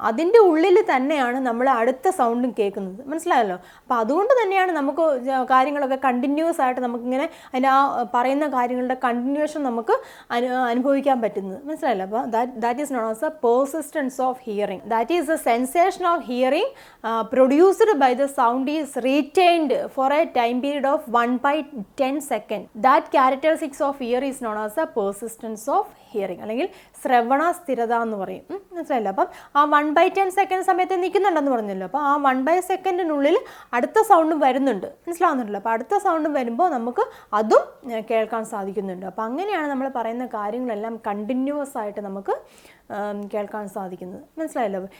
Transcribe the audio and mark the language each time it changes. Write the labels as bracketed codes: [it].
[ml] അതിൻ്റെ ഉള്ളിൽ തന്നെയാണ് നമ്മൾ അടുത്ത സൗണ്ടും കേൾക്കുന്നത്. മനസ്സിലായല്ലോ? അപ്പോൾ അതുകൊണ്ട് തന്നെയാണ് നമുക്ക് കാര്യങ്ങളൊക്കെ കണ്ടിന്യൂസ് ആയിട്ട് നമുക്കിങ്ങനെ അതിൻ്റെ ആ പറയുന്ന കാര്യങ്ങളുടെ കണ്ടിന്യൂഷൻ നമുക്ക് അനുഭവിക്കാൻ പറ്റുന്നത്. മനസ്സിലായല്ലോ? [en] അപ്പോൾ that is known as the persistence of hearing. That is the sensation of hearing produced by the sound is retained for a time period of 1/10 second. That characteristics of ear is known as the persistence of hearing [ml] അല്ലെങ്കിൽ ശ്രവണ സ്ഥിരത എന്ന് പറയും. മനസ്സിലായില്ല? അപ്പം ആ 1/10 second സമയത്ത് നിൽക്കുന്നുണ്ടെന്ന് പറഞ്ഞല്ലോ. അപ്പോൾ ആ 1/10 സെക്കൻഡിനുള്ളിൽ അടുത്ത സൗണ്ടും വരുന്നുണ്ട്. മനസ്സിലാവുന്നുണ്ടല്ലോ? അപ്പോൾ അടുത്ത സൗണ്ടും വരുമ്പോൾ നമുക്ക് അതും കേൾക്കാൻ സാധിക്കുന്നുണ്ട്. അപ്പോൾ അങ്ങനെയാണ് നമ്മൾ പറയുന്ന കാര്യങ്ങളെല്ലാം കണ്ടിന്യൂസ് ആയിട്ട് നമുക്ക് കേൾക്കാൻ സാധിക്കുന്നത്. മനസ്സിലായല്ലോ?